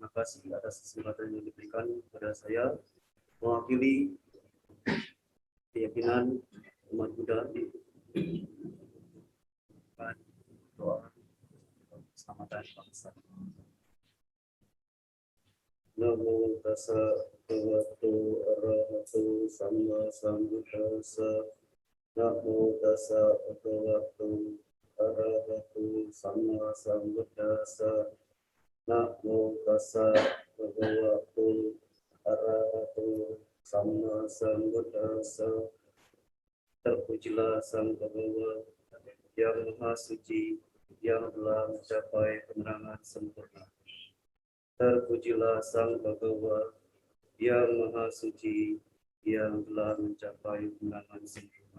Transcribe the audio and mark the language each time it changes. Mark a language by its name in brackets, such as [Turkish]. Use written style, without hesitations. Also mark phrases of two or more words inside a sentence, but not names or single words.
[Indonesian] kasih atas kesempatan yang diberikan kepada saya mewakili keyakinan umat Buddha di doa keselamatan bangsa. [Pali] Namo tassa bhagavato arahato sama sambuddhassa. Namo tassa bhagavato arahato sama sambuddhassa. Namo tassa bhagavato arahato sama sambuddhassa. [Indonesian] Terpujilah Sang Bhagawa yang Maha Suci, yang telah mencapai kemenangan sempurna. Terpujilah Sang Bhagawa yang Maha Suci, yang telah mencapai kemenangan sempurna.